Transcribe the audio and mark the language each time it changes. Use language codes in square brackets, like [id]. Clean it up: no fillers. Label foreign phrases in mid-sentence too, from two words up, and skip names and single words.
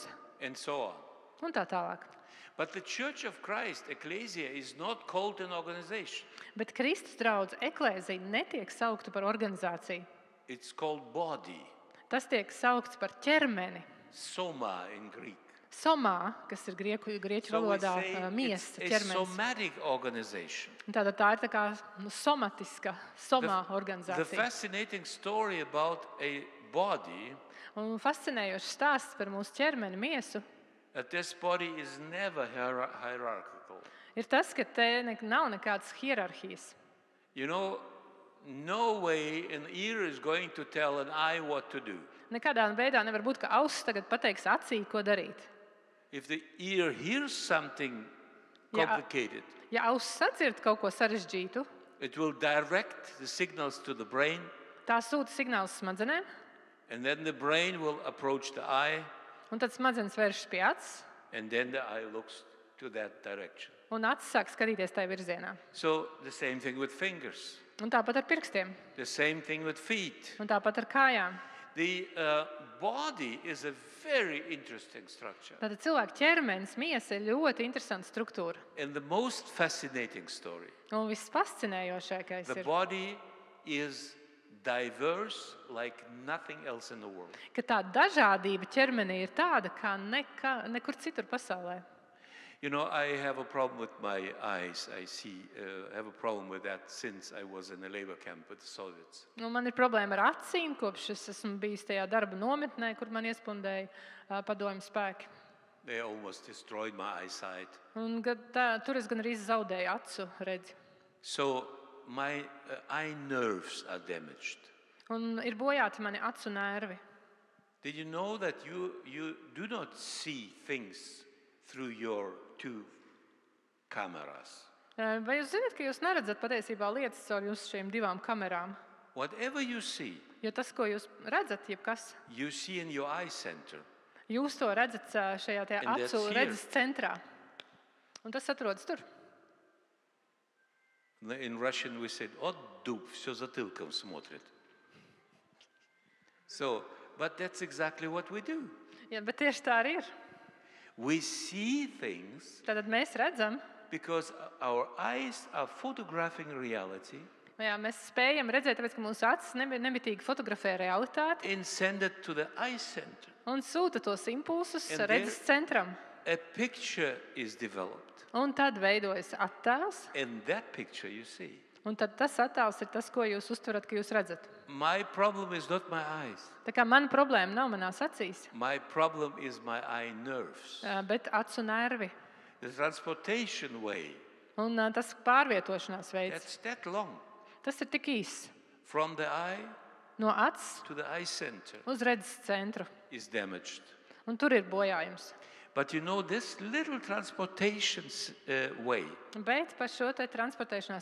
[en] and so on. [lv] un tā tālāk. [en] But the Church of Christ, Ecclesia, is not called an organization. [lv] Bet Kristus draudz eklēzija netiek saukta par organizāciju. [en] It's called body, [lv] Tas tiek saukts par ķermeni. [en] soma in Greek. [lv] Somā, kas ir grieķu [en] So we [lv] valodā [en] say [lv] miesa, [en] it's a [lv] ķermenis. [en] somatic organization. [lv] Tātad tā ir tā kā somatiska, somā [en] The [lv] organizācija. [en] fascinating story about a body, [lv] Un fascinējošs stāsts par mūsu ķermeni, miesu, [en] that this body is never hierarchical. [lv] ir tas, ka te nav nekādas hierarhijas. [en] You know, no way an ear is going to tell an eye what to do. [lv] Nekādā veidā nevar būt, ka auss tagad pateiks acī, ko darīt. [en] If the ear hears something Yeah. complicated, [lv] Ja auss sadzird kaut ko sarežģītu, [en] it will direct the signals to the brain, [lv] tā sūta signālus smadzenēm, [en] and then the brain will approach the eye, [lv] un tad smadzenes vēršas pie acis, [en] and then the eye looks to that direction. [lv] un acis sāk skatīties tajā virzienā. [en] So the same thing with fingers, [lv] Un tāpat ar pirkstiem, [en] the same thing with feet. [lv] un tāpat ar kājām. [en] The body is a very interesting structure. [lv] Tātad cilvēka ķermenis, miesa ir ļoti interesanta struktūra. [en] And the most fascinating story, [lv] Un viss fascinējošākais [en] the [lv] ir, [en] body is diverse like nothing else in the world. [lv] ka tā dažādība ķermenī ir tāda, kā nekur citur pasaulē. [en] You know, I have a problem with my eyes. I have a problem with that since I was in a labor camp with the Soviets. [lv] Nu, man ir problēma ar acīm, kopš es esmu bijis tajā darba nometnē, kur man iespundēja padomju spēki. [en] They almost destroyed my eyesight. [lv] Un tur es gan arī zaudēju acu redzi. [en] So my eye nerves are damaged. [lv] Un ir bojāti mani acu nervi. [en] Did you know that you do not see things through your two cameras? [lv] Vai jūs zināt, ka jūs neredzat patiesībā lietas caur jūsu šīm divām kamerām? [en] Whatever you see, [lv] Jo tas, ko jūs redzat, jebkas, [en] you see in your eye center. [lv] jūs to redzat šajā te [en] And that's [lv] acu [en] here. [lv] redzes centrā. Un tas atrodas tur. [en] In Russian we said, [ru] "От дуб, все затылком смотрит." [en] So, but that's exactly what we do. [lv] Ja, bet tieši tā arī ir. [en] We see things [lv] Tātad mēs redzam, [en] because our eyes are photographing reality [lv] jā, mēs spējam redzēt, tāpēc, ka mūsu acis nemitīgi fotografē realitāti [en] and send it to the eye center. [lv] un sūta tos impulsus [en] And [lv] redzes centram. [en] A picture is developed, [lv] Un tad veidojas attēls, [en] and that picture you see. [lv] un tad tas attēls ir tas, ko jūs uztverat, ka jūs redzat. [en] My problem is not my eyes. [lv] Tā kā mana problēma nav manās acīs, [en] My problem is my eye nerves. [lv] bet acu nervi. [en] The transportation way, [lv] Un tas pārvietošanās veids, [en] that's that long. [lv] tas ir tik īss. [en] From the eye [lv] No acis [en] to the eye center [lv] uz redzes centru. [en] is damaged. [lv] Un tur ir bojājums. [en] But you know, this little transportation way, [lv] Bet par šo te transportēšanās